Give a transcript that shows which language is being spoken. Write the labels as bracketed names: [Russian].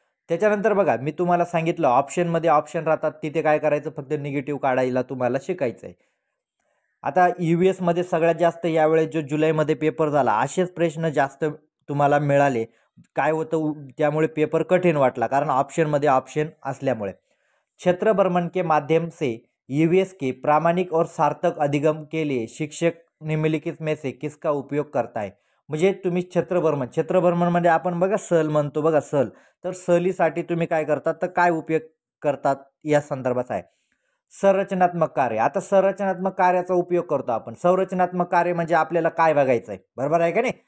[Marathi] त्याच्यानंतर बघा, मी तुम्हाला सांगितलं ऑप्शनमध्ये ऑप्शन राहतात, तिथे काय करायचं? फक्त निगेटिव्ह काढायला तुम्हाला शिकायचं आहे. आता ईव्हीएसमध्ये सगळ्यात जास्त यावेळेस जो जुलैमध्ये पेपर झाला, असेच प्रश्न जास्त तुम्हाला मिळाले. काय होतं त्यामुळे पेपर कठीण वाटला, कारण ऑप्शनमध्ये ऑप्शन असल्यामुळे. [Hindi] क्षेत्र भ्रमण के माध्यम से ईवीएस के प्रामाणिक और सार्थक अधिगम के लिए शिक्षक निम्नलिखित में से किसका उपयोग करता है. [Marathi] म्हणजे तुम्ही क्षेत्रभ्रमण म्हणजे आपण बघा सहल म्हणतो बघा, सहल. तर सहलीसाठी तुम्ही काय करतात, तर काय उपयोग करतात या संदर्भात आहे. संरचनात्मक कार्य. आता संरचनात्मक कार्याचा उपयोग करतो आपण. संरचनात्मक कार्य म्हणजे आपल्याला काय बघायचं आहे, बरोबर आहे का नाही?